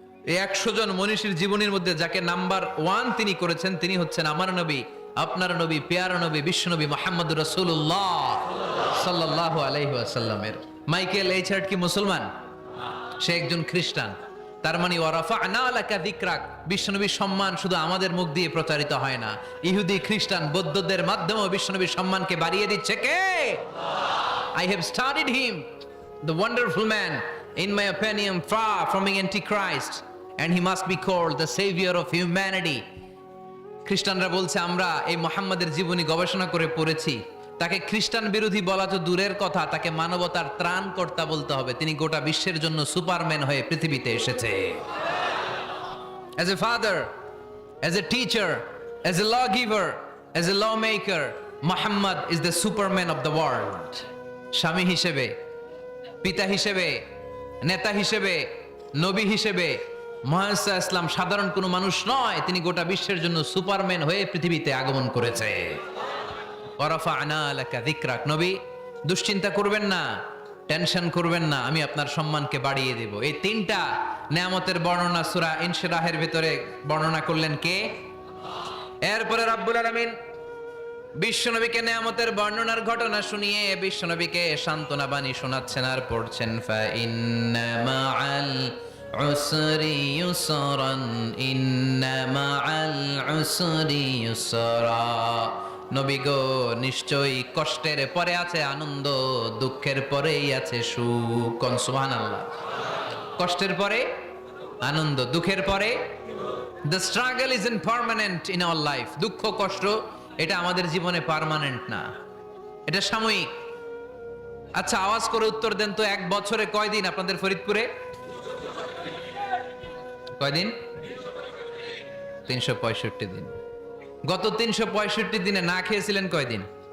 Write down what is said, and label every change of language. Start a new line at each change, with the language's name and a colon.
Bangla: এই 100 জন মনীষীর জীবনীর মধ্যে যাকে নাম্বার 1 তিনি করেছেন, তিনি হচ্ছেন আমার নবী, আপনার নবী, পেয়ারা নবী, বিশ্বনবী মুহাম্মদুর রাসূলুল্লাহ সাল্লাল্লাহু আলাইহি ওয়াসাল্লামের। মাইকেল এইচ হার্ট কি মুসলমান? সে একজন খ্রিস্টান। তার মানে
Arabic: ওয়ারাফা'না লাকা যিকরাক,
Bangla: বিশ্বনবীর সম্মান শুধু আমাদের মুখ দিয়ে প্রচারিত হয় না, ইহুদি, খ্রিস্টান, বৌদ্ধদের মাধ্যমেও বিশ্বনবীর সম্মানকে বাড়িয়ে দিচ্ছে কে?
English: I have studied him, the wonderful man, in my opinion, far from being antichrist, and he must be called the savior of humanity.
Bangla: খ্রিস্টানরা বলছে আমরা এই মুহাম্মাদের জীবনী গবেষণা করে পড়েছি, তাকে খ্রিস্টান বিরোধী বলা তো দূরের কথা, তাকে মানবতার ত্রাণকর্তা বলতে হবে। তিনি গোটা বিশ্বের জন্য সুপারম্যান হয়ে পৃথিবীতে এসেছে।
English: As a father, as a teacher, as a lawgiver, as a lawmaker, Muhammad is the superman of the world.
Bangla: স্বামী হিসেবে, পিতা হিসেবে, নেতা হিসেবে, নবী হিসেবে মুহাম্মদ সাল্লাল্লাহু আলাইহি ওয়াসাল্লাম সাধারণ কোনো মানুষ নয়, তিনি গোটা বিশ্বের জন্য সুপারম্যান হয়ে পৃথিবীতে আগমন করেছে।
Arabic: ওয়ারাফা'না লাকা যিকরাক।
Bangla: নবী, দুশ্চিন্তা করবেন না, টেনশন করবেন না, আমি আপনার সম্মানকে বাড়িয়ে দেব। এই তিনটা নিয়ামতের বর্ণনা সূরা ইনশিরাহের ভিতরে বর্ণনা করলেন কে? এরপরে রব্বুল আলামিন বিশ্বনবীকে নিয়ামতের বর্ণনার ঘটনা শুনিয়ে বিশ্বনবীকে সান্ত্বনা বাণী শোনাচ্ছেন আর পড়ছেন,
Arabic: ফা ইন্না মাআল উসরি ইউসরান, ইন্না মাআল উসরি ইউসরা।
Bangla: নবী গো, নিশ্চয়ই কষ্টের পরে আছে আনন্দ, দুঃখের পরেই আছে সুখ। সুবহানাল্লাহ। কষ্টের পরে আনন্দ, দুঃখের পরে।
English: The struggle isn't permanent in our life.
Bangla: দুঃখ কষ্ট এটা আমাদের জীবনে পার্মানেন্ট না, এটা সাময়িক। আচ্ছা, আওয়াজ করে উত্তর দেন তো, এক বছরে কয়দিন আপনাদের ফরিদপুরে? কয়দিন? 365 দিন। গত 365 দিনে না খেয়েছিলেন কয়দিন?